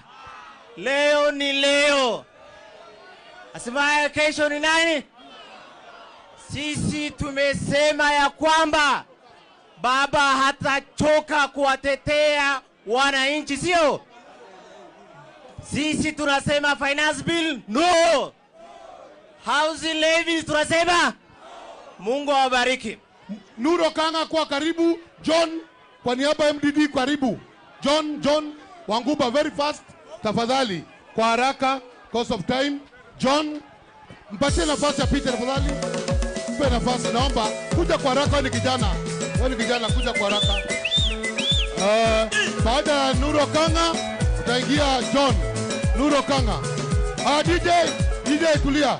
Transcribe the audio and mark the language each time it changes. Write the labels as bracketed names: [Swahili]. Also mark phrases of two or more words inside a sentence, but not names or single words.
[Swahili] Leo ni leo. Asimaye kesho ni nani? Sisi tumesema ya kwamba baba hatachoka kuwatetea wananchi, sio? Sisi tunasema [English] finance bill no. Housing levies [Swahili] tunasema. Mungu awabariki. Nuru Okanga kwa karibu. John kwa niaba ya MDD karibu. John Wanguba [English] very fast [Swahili] tafadhali, kwa haraka [English] cause of time. [Swahili] John mpatie nafasi apite tafadhali. Mpe nafasi naomba. Kuja kwa haraka, wewe ni kijana kuja kwa haraka. Baada ya Nuru Okanga utaingia John. Nuru Okanga. DJ tulia.